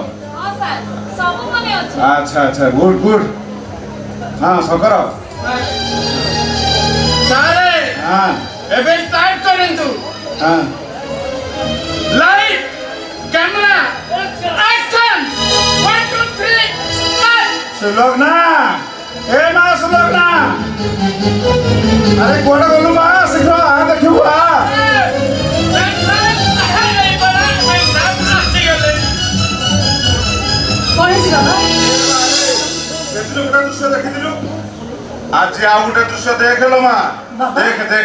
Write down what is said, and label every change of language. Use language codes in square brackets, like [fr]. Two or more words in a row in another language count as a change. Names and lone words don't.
[or] ହଁ ସାର ସବୁ ମନେ ଅଛି [hi] अच्छा गुड हां शंकर [or] सारे हां ଏବେ ଷ୍ଟାର୍ଟ କରନ୍ତୁ हां [en] Light camera action 1 2 3 start [or] ସୁଲୋଚନା ଏ ମା ସୁଲୋଚନା ଅରେ କୋଉ ଗଲୁ ମା ଶୀଘ୍ର ଆ ଦେଖିବୁ ଆ ଆଜି ଆଉ ଗୋଟେ ଦୃଶ୍ୟ ଦେଖ ଲୋ ମା ଦେଖ